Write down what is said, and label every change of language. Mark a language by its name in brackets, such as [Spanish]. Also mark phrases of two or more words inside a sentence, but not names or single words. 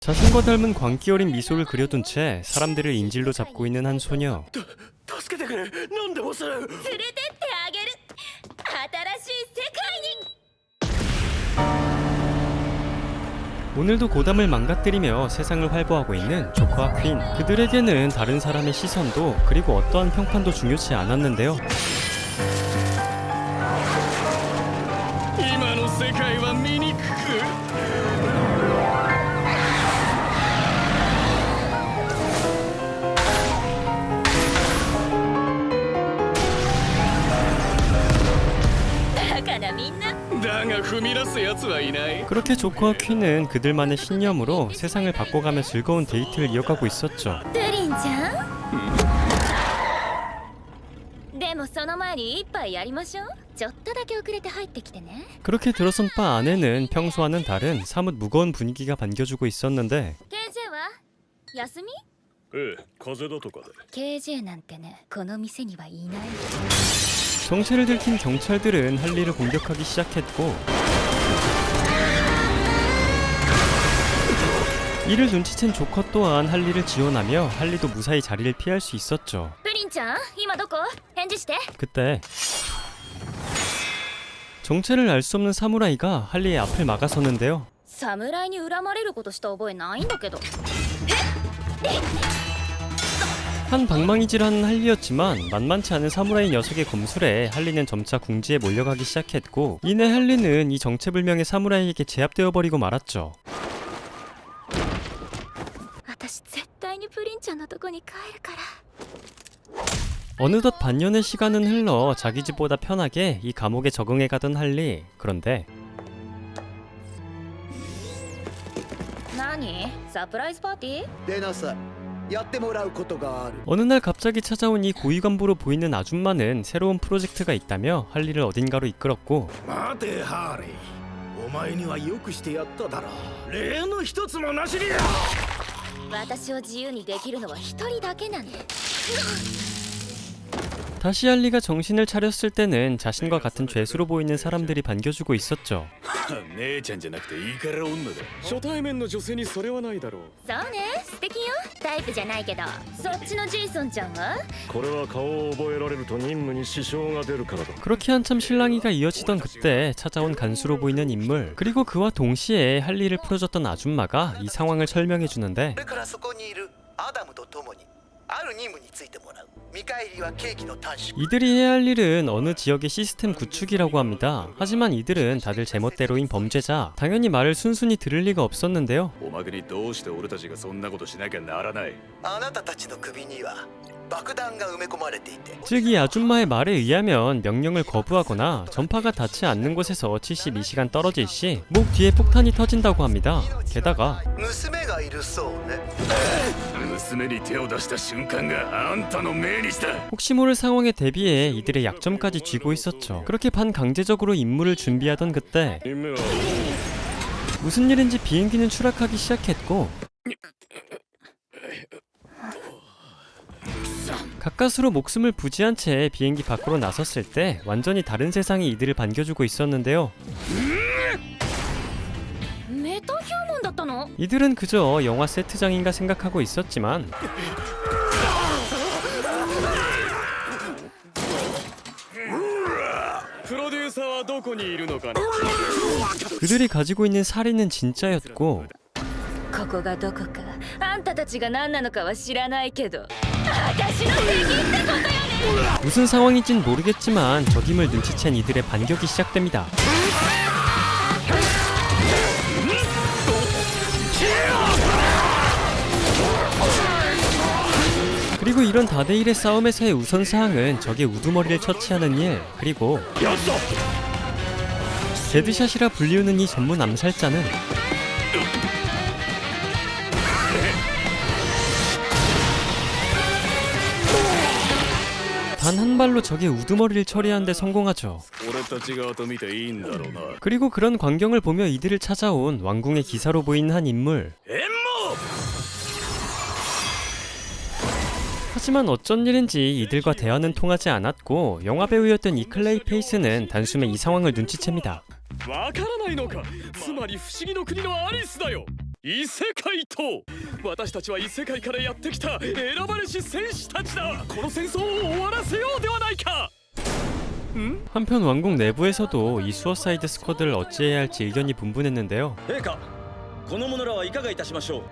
[Korean] 자신과 닮은 광기 어린 미소를 그려둔 채 사람들을 인질로 잡고 있는 한 소녀. [Japanese] 助けてくれ何でもする連れてってあげる新しい世界に [Korean] 오늘도 고담을 망가뜨리며 세상을 활보하고 있는 조커와 퀸. 그들에게는 다른 사람의 시선도 그리고 어떠한 평판도 중요치 않았는데요. [Japanese] 今の世界は醜くだからみんなだが踏み出す奴はいない [Korean] 그렇게 조커와 퀸은 그들만의 신념으로 세상을 바꿔가며 즐거운 데이트를 이어가고 있었죠. [Japanese] プリンちゃんでもその前に一杯やりましょうちょっとだけ遅れて入ってきてね [Korean] 그렇게 들어선 바 안에는 평소와는 다른 사뭇 무거운 분위기가 반겨주고 있었는데 [Japanese] KJ は休みええ風邪だとかで KJ なんてねこの店にはいない [Korean] 정체를 들킨 경찰들은 할리를 공격하기 시작했고 이를 눈치챈 조커 또한 할리를 지원하며 할리도 무사히 자리를 피할 수 있었죠. [Japanese] プリンちゃん今どこ返事して [Korean] 그때 정체를 알 수 없는 사무라이가 할리의 앞을 막아섰는데요. [Japanese] 侍に恨まれることした覚えないんだけど [Korean] 한 방망이질하는 할리였지만 만만치 않은 사무라이 녀석의 검술에 할리는 점차 궁지에 몰려가기 시작했고 이내 할리는 이 정체불명의 사무라이에게 제압되어 버리고 말았죠. [Japanese] 私絶対にプリンちゃんのとこに帰るから [Korean] 어느덧 반년의 시간은 흘러 자기 집보다 편하게 이 감옥에 적응해가던 할리. 그런데 [Japanese] 何サプライズパーティー出なさいやってもらうことがある [Korean] 어느 날 갑자기 찾아온 이 고위간부로 보이는 아줌마는 새로운 프로젝트가 있다며 할리를 어딘가로 이끌었고 [Japanese] 待てハーリーお前にはよくしてやっただろう例の一つもなしに私を自由にできるのは一人だけなの [Korean] 다시 할리가 정신을 차렸을 때는 자신과 같은 죄수로 보이는 사람들이 반겨주고 있었죠. [Japanese] 姉ちゃんじゃなくていいから女だ初対面の女性にそれはないだろうそうね素敵よタイプじゃないけどそっちのジェイソンちゃんはこれは顔を覚えられると任務に支障が出るからだ [Korean] 그렇게 한참 실랑이가 이어지던 그때 찾아온 간수로 보이는 인물 그리고 그와 동시에 할리를 풀어줬던 아줌마가 이 상황을 설명해주는데 [Japanese] これからそこにいるアダムと共にある任務についてもらう見返りはケーキの短縮 [Korean] 이들이 해야 할 일은 어느 지역의 시스템 구축이라고 합니다. 하지만 이들은 다들 제멋대로인 범죄자. 당연히 말을 순순히 들을 리가 없었는데요. [Japanese] おまけにどうして俺たちがそんなことしなきゃならないあなたたちの首には爆弾が埋め込まれていて [Korean] 즉 이 아줌마의 말에 의하면 명령을 거부하거나 전파가 닿지 않는 곳에서 72시간 떨어질 시 목 뒤에 폭탄이 터진다고 합니다. 게다가 [Japanese] 娘がいるそうね娘に手を出した瞬間があんたの命日だ [Korean] 혹시 모를 상황에 대비해 이들의 약점까지 쥐고 있었죠. 그렇게 반강제적으로 임무를 준비하던 그때 [Japanese] 任務は [Korean] 무슨 일인지 비행기는 추락하기 시작했고 가까스로 목숨을 부지한 채 비행기 밖으로 나섰을 때 완전히 다른 세상이 이들을 반겨주고 있었는데요. [Japanese] メタヒューモンだったの [Korean] 이들은 그저 영화 세트장인가 생각하고 있었지만 [Japanese] プロデューサーはどこにいるのかな [Korean] 그들이 가지고 있는 살인은 진짜였고 [Japanese] ここがどこかあんたたちが何なのかは知らないけど私の敵ってことよね [Korean] 무슨 상황인진 모르겠지만 적임을 눈치챈 이들의 반격이 시작됩니다. 그리고 이런 다대일의 싸움에서의 우선사항은 적의 우두머리를 처치하는 일 그리고 데드샷이라 불리우는 이 전문 암살자는 단 한 발로 적의 우두머리를 처리하는 데 성공하죠. [Japanese] 俺たち側と見ていいんだろうな [Korean] 그리고 그런 광경을 보며 이들을 찾아온 왕궁의 기사로 보이는 한 인물. [Japanese] 援護 [Korean] 하지만 어쩐 일인지 이들과 대화는 통하지 않았고 영화 배우였던 이 클레이 페이스는 단숨에 이 상황을 눈치챕니다. [Japanese] わからないのかつまり不思議の国のアリスだよ異世界と私たちは異世界からやってきた選ばれし戦士たちだ。この戦争を終わらせようではないか。 [Korean] 한편 왕국 내부에서도 이 수어사이드 스쿼드를 어찌해야 할지 의견이 분분했는데요. [Japanese] 陛下、この者らはいかがいたしましょう。